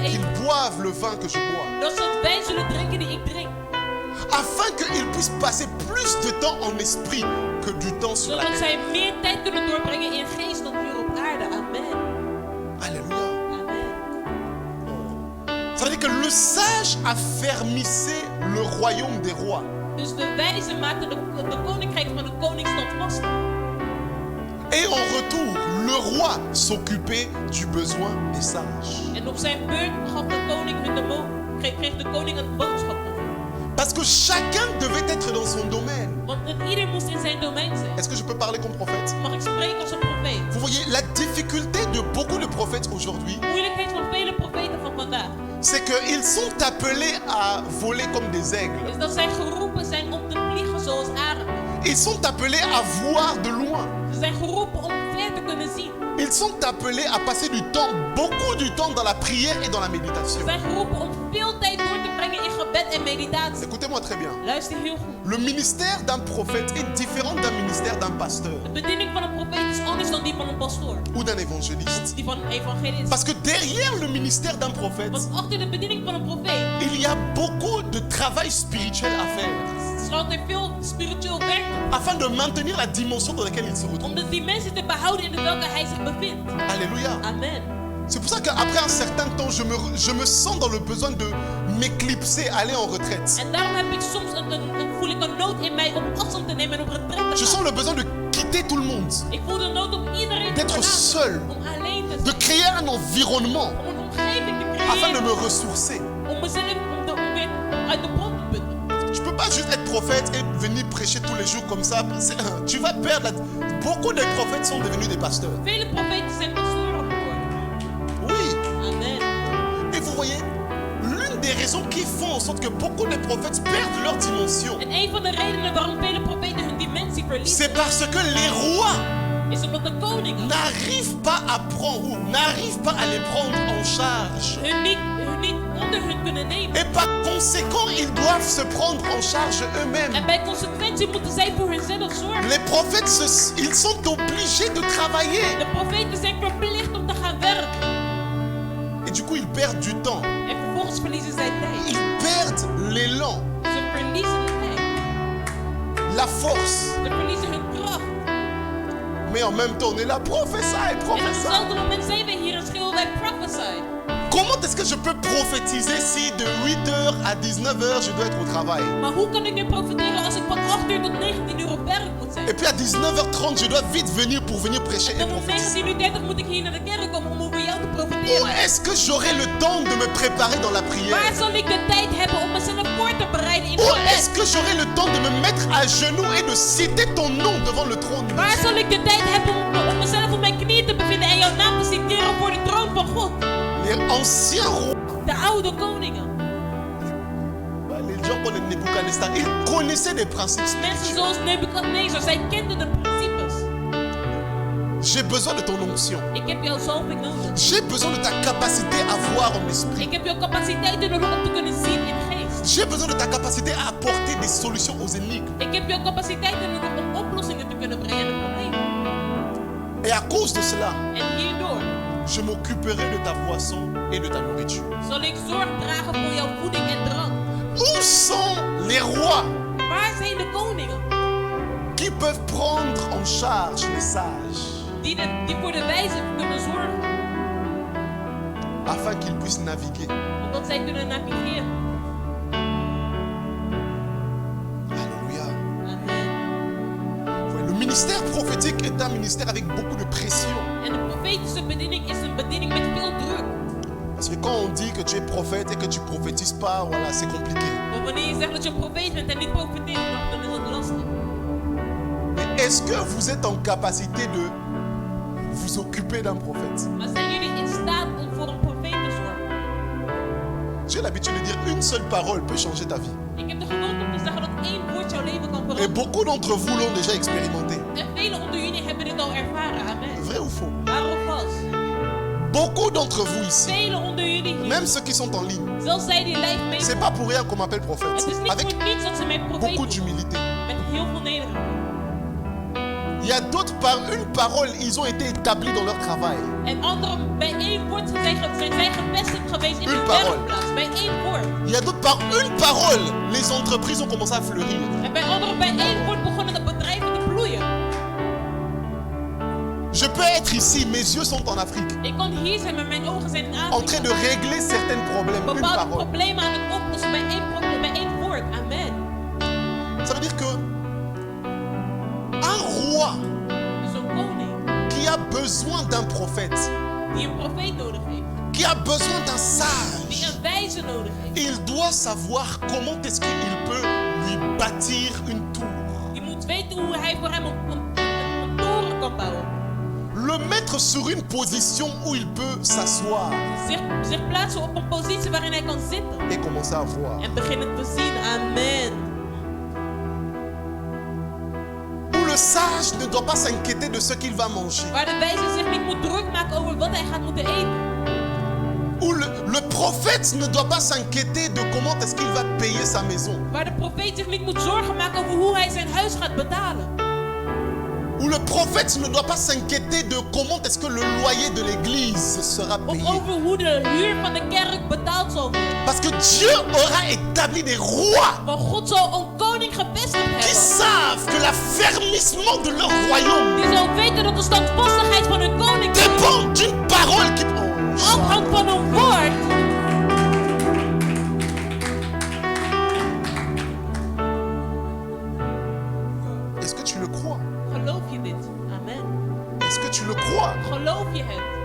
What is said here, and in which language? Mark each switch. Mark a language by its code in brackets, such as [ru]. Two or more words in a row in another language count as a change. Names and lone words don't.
[fr] qu'ils [nl] eten. [fr] boivent le vin que je bois, [nl] Dat ze het wijn zullen drinken die ik drink. [fr] afin qu'ils puissent passer plus de temps en esprit que du temps sur la [nl] Zodat [fr] terre. [nl] zij meer tijd kunnen doorbrengen in geest dan hier op aarde. [fr] Amen. Alléluia. Amen. Ça veut dire que le sage affermissait le royaume des rois. [nl] Dus de wijze maakte de koninkrijk van de koningsstand vast. [fr] Et en retour, le roi s'occupait du besoin des sages. [nl] En op zijn beurt gaf de koning hun kreeg de koning een boodschap. [fr] Parce que chacun devait être dans son domaine. [nl] Want ieder moest in zijn domein zijn. [fr] Est-ce que je peux parler comme prophète? [nl] Mag ik spreken als een profeet? [fr] Vous voyez, la difficulté de beaucoup de prophètes aujourd'hui, [nl] De moeilijkheid van vele profeten van vandaag [fr] c'est qu'ils sont appelés à voler comme des aigles. [nl] is dat zij geroepen zijn om te vliegen zoals arenden. [fr] Ils sont appelés à voir de loin. [nl] Ze zijn geroepen om ver te kunnen zien. [fr] Ils sont appelés à passer du temps, beaucoup du temps dans la prière et dans la [nl] Ze [fr] méditation. [nl] zijn geroepen om veel tijd door te brengen in gebed en meditatie. [fr] Écoutez-moi très bien. [nl] Luister heel goed. [fr] Le ministère d'un prophète est différent d'un ministère d'un pasteur [nl] De bediening van een profeet is anders dan die van een pastoor. [fr] ou d'un évangéliste. [nl] Die van een evangelist. [fr] Parce que derrière le ministère d'un prophète, [nl] Want achter de bediening van een profeet [fr] il y a beaucoup de travail spirituel à faire [nl] slaat er veel spiritueel werk op. [fr] afin de maintenir la dimension dans laquelle il se retrouve. [nl] Om de dimensie te behouden in welke hij zich bevindt. [fr] Alléluia. Amen. C'est pour ça qu'après un certain temps, je me sens dans le besoin de m'éclipser, aller en retraite. [nl] En daarom heb ik soms voel ik een nood in mij om afstand te nemen en op retret te [fr] Je [nl] gaan. [fr] sens le besoin de quitter tout le monde, [nl] Ik voel de nood om iedereen te [fr] d'être [nl] verlaten. [fr] seul, [nl] Om alleen te [fr] de [nl] zijn. [fr] créer un environnement [nl] Om een omgeving te [fr] afin de [nl] creëren. [fr] me ressourcer. [nl] Om mezelf om weer uit de bron te putten. [fr] Je peux pas juste être prophète et venir prêcher tous les jours comme ça. Tu vas perdre. Beaucoup de prophètes sont devenus des pasteurs. [nl] Vele profeten zijn pastoren geworden. [fr] Oui. Amen. Et vous voyez, l'une des raisons qui font en sorte que beaucoup de prophètes perdent leur dimension, [nl] En een van de redenen waarom vele profeten hun dimensie [fr] c'est [nl] verliezen, [fr] parce que les rois [nl] is omdat de koningen [fr] n'arrivent pas à prendre ou n'arrivent pas à les prendre en charge. [nl] hun niet onder hun kunnen nemen. [fr] Et par conséquent, ils doivent se prendre en charge eux-mêmes. [nl] En bij consequentie moeten zij voor hunzelf zorgen. [fr] Les prophètes, ils sont obligés de travailler. [nl] De profeten zijn verplicht om te gaan werken. [fr] Et du coup, ils perdent du temps. [nl] En vervolgens verliezen zij tijd. [fr] Ils perdent l'élan, [nl] Ze verliezen de tijd. [fr] la force. [nl] Ze verliezen hun kracht. [fr] Mais en même temps, on est là, professeur, [nl] En op [fr] professeur. [nl] hetzelfde moment zijn we hier en schreeuwen wij prophesy. [fr] Comment est-ce que je peux prophétiser si de 8h à 19h, je dois être au travail? [nl] Maar hoe kan ik nu profiteren als ik van 8 uur tot 19 uur op werk moet zijn? [fr] Et puis à 19h30, je dois vite venir pour venir prêcher et [nl] En om [fr] prophétiser. [nl] 19:30 moet ik hier naar de kerk komen om over jou te [fr] Où [nl] profiteren. [fr] est-ce que j'aurai le temps de me préparer dans la [nl] Waar [fr] prière? [nl] zal ik de tijd hebben om mezelf voor te bereiden in [fr] Où [nl] gebed? [fr] est-ce que j'aurai le temps de me mettre à genoux et de citer ton nom devant le trône de [nl] Waar [fr] Dieu? [nl] zal ik de tijd hebben om mezelf op mijn knieën te bevinden en jouw naam te citeren voor de troon van God? [fr] Les anciens rois, [nl] De oude koningen. [fr] les gens comme Nebuchadnezzar, ils connaissaient des principes [nl] Mensen [fr] spirituels. [nl] zoals Nebukadnezar, zij kenden de principes. [fr] J'ai besoin de ton onction. [nl] Ik heb jouw zalving nodig. [fr] J'ai besoin de ta capacité à voir en esprit. [nl] Ik heb jouw capaciteiten nodig om te kunnen zien in geest. [fr] J'ai besoin de ta capacité à apporter des solutions aux énigmes. [nl] Ik heb jouw capaciteiten nodig om oplossingen te kunnen brengen aan problemen. [fr] Et à cause de cela, [nl] En hierdoor [fr] je m'occuperai de ta boisson et de ta nourriture. [nl] zal ik zorg dragen voor jouw voeding en drank. [fr] Où sont les rois [nl] Waar zijn de koningen [fr] qui peuvent prendre en charge les sages? [nl] die voor de wijze kunnen zorgen. [fr] afin qu'ils puissent naviguer. [nl] Opdat zij kunnen navigeren. [fr] Alléluia. Amen. Ouais, le ministère prophétique est un ministère avec beaucoup de pression. [nl] En de profetische bediening is een bediening met veel druk. [fr] Parce que quand on dit que tu es prophète et que tu prophétises pas, voilà, c'est compliqué. [nl] Want wanneer je zegt dat je een profeet bent en niet profeteert, dan is het lastig. [fr] Mais est-ce que vous êtes en capacité de vous occuper d'un prophète? [nl] Maar zijn jullie in staat om voor een profeet te zorgen? [fr] J'ai l'habitude de dire une seule parole peut changer ta vie. [nl] Ik heb de gewoonte om te zeggen dat één woord jouw leven kan [fr] Et [nl] veranderen. [fr] beaucoup d'entre vous l'ont déjà expérimenté. [nl] En velen onder jullie hebben dit al ervaren. Amen. [fr] Vrai ou faux? [nl] Waar of vals? [fr] Beaucoup d'entre vous ici, [nl] Velen onder jullie hier, [fr] même ceux qui sont en ligne, [nl] zelfs zij die live [fr] c'est [nl] meevolgen. [fr] pas pour rien qu'on m'appelle prophète. [nl] Het is niet [fr] Avec [nl] voor niets dat ze mij profeet [fr] beaucoup [nl] noemen. [fr] d'humilité. [nl] Met heel veel nederigheid. [fr] Il y a d'autres par une parole, ils ont été établis dans leur travail. [nl] En anderen, bij één woord zijn zij gevestigd geweest in [fr] Une [nl] hun [fr] parole. [nl] werkplaats. Bij één woord. [fr] Il y a d'autres par une parole, les entreprises ont commencé à fleurir. [nl] En bij anderen, bij één woord begonnen de bedrijven te bloeien. [fr] Je peux être ici, mes yeux sont en Afrique, [nl] Ik kon hier zijn, maar mijn ogen zijn in [fr] en train [nl] Afrika. [fr] de régler certains problèmes. Une [nl] Bepaalde [fr] parole. [nl] problemen aan het oplossen bij één probleem, bij één woord. Amen. [fr] Ça veut dire que un roi [nl] Dus een koning [fr] qui a besoin d'un prophète, [nl] die een profeet nodig heeft. [fr] qui a besoin d'un [nl] Die [fr] sage, [nl] een wijze nodig heeft. [fr] il doit savoir comment est-ce qu'il peut lui bâtir une tour. [nl] Die moet weten hoe hij voor hem een toren kan bouwen. [fr] Le mettre sur une position où il peut s'asseoir [nl] Zich plaatsen op een positie waarin hij kan zitten. [fr] et commencer à voir. [nl] En beginnen te zien. Amen. [fr] Où le sage ne doit pas s'inquiéter de ce qu'il va manger. [nl] Waar de wijze zich niet moet druk maken over wat hij gaat moeten eten. [fr] Où le prophète ne doit pas s'inquiéter de comment est-ce qu'il va payer sa maison. [nl] Waar de profeet zich niet moet zorgen maken over hoe hij zijn huis gaat betalen. [fr] Où le prophète ne doit pas s'inquiéter de comment est-ce que le loyer de l'église sera [nl] Of [fr] payé. [nl] over hoe de huur van de kerk betaald zal worden. [fr] Parce que Dieu aura établi des rois [nl] Want God zal een koning gevestigd [fr] qui [nl] hebben. [fr] savent que l'affermissement de leur royaume [nl] Die zal weten dat de standvastigheid van hun koning [fr] dépend d'une parole qui... Oh, [nl] afhangt van een woord. [fr] est-ce que tu le crois? [nl] Geloof je dit? Amen. [fr] Est-ce que tu le crois? [nl] Geloof je het?